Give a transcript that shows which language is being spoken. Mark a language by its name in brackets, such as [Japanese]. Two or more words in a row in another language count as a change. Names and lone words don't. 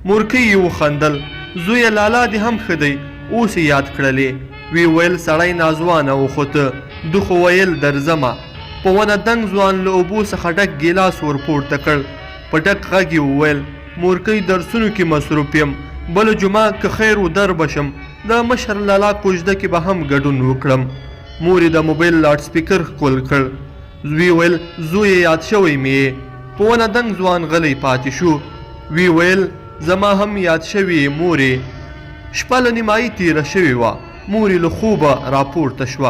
[Pashto] مورکۍ یې وخندل. زویه لالا دې هم ښه دی، اوس یې یاد کړلې. وی ویل سړی ناځوانه وخوته. ده خو ویل درځمه. په ونه دنګ ځوان له اوبو څخه ډک ګیلاس ورپورته کړ. په ډک غږ یې وویل مورکۍ درسونو کې مصروف یم، بله جمعه که خیر و در بشم، د مشر لالا کوژده کې به هم ګډون وکړم. مور یې د موبایل [English] loud speaker [Pashto] ښکل کړ. وی ویل زوی یاد شوی مې یې. په ونه دنګ ځوان غلی پاتې شو. وی ویل زما هم یاد شوی مورې. شپه له نیمایي تیره شوې وه. مور یې له خوبه راپورته شوه.